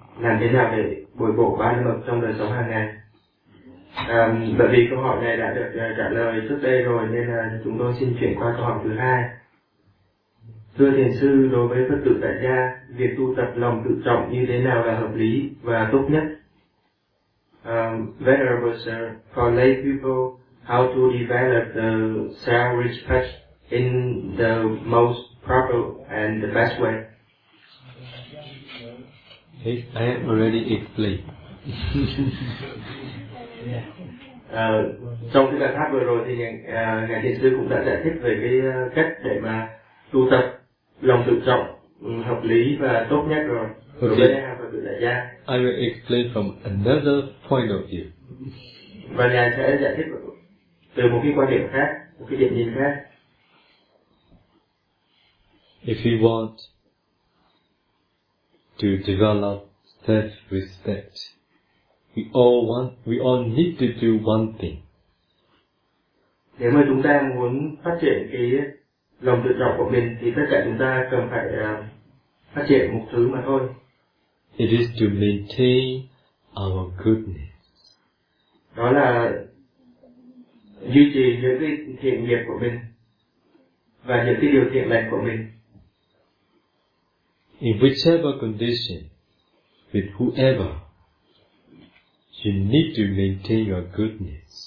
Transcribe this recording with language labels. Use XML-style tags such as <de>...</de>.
<vi>Làm thế nào để bồi bổ ba la mật trong đời sống hàng ngày? Bởi vì câu hỏi này đã được trả lời trước đây rồi nên chúng tôi xin chuyển qua câu hỏi thứ hai. Thưa thiền sư, đối với Phật tử tại gia, việc tu tập lòng tự trọng như thế nào là hợp lý và tốt nhất?</vi> <en>Venerable sir, for lay people, how to develop the self-respect in the most proper and the best way? I have already explained.</en> <vi>Trong cái bài pháp vừa rồi thì ngài thiền sư cũng đã giải thích về cái cách để mà tu tập lòng tự trọng hợp lý và tốt nhất rồi.</vi> <en>Okay.</en> <vi>Đối với hai Phật tử tại gia.</vi> <en>I will explain from another point of view.</en> <vi>Và ngài sẽ giải thích từ một cái quan điểm khác, một cái điểm nhìn khác.</vi> <en>If you want to develop self-respect, we all need to do one thing.</en> <vi>Nếu mà chúng ta muốn phát triển cái lòng tự trọng của mình thì tất cả chúng ta cần phải phát triển một thứ mà thôi.</vi> <en>It is to maintain our goodness.</en> <vi>Đó là duy trì những cái thiện nghiệp của mình và những cái điều thiện lành của mình.</vi> <en>In whichever condition, with whoever, you need to maintain your goodness.</en>